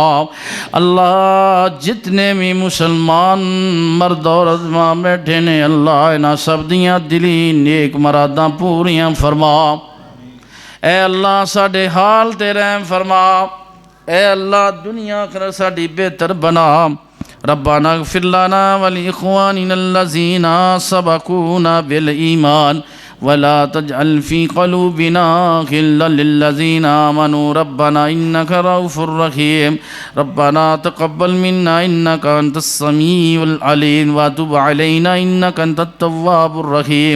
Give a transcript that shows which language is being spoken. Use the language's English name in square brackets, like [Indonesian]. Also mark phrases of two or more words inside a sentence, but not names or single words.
[Punjabi] اللہ جتنے بھی مسلمان مرد عورت ماں بیٹھے نے اللہ انہاں سب دیاں دلی نیک مراداں پوریاں فرما. اے اللہ ساڈے حال تے رحم فرما. اے اللہ دنیا آخرت ساڈی بہتر بنا. [Arabic] ربنا اغفر لنا ولإخواننا الذين سبقونا بالإيمان ولا تجعل في قلوبنا غلا للذين آمنوا ربنا إنك رءوف رحيم. ربنا تقبل منا إنك أنت السميع العليم وتب علينا إنك أنت التواب الرحيم.